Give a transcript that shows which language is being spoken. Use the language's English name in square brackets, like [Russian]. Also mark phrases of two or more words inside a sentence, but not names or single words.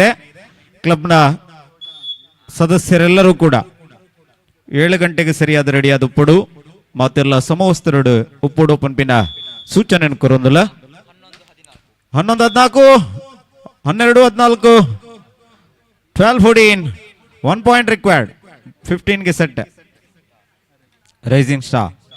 [Tulu] ಕ್ಲಬ್ನ ಸದಸ್ಯರೆಲ್ಲರೂ ಕೂಡ 7 ಗಂಟೆಗೆ ಸರಿಯಾದ ರೆಡಿಯಾದ ಉಪ್ಪುಡು ಮತ್ತೆಲ್ಲ ಸಮವಸ್ತ್ರಡು ಉಪ್ಪುಡು ಪಂಪಿನ ಸೂಚನೆ ಕೊರೊಂದಿಲ್ಲ. [English] 11-14 12-14 12-14 1 point required. 15ge set Rising Star.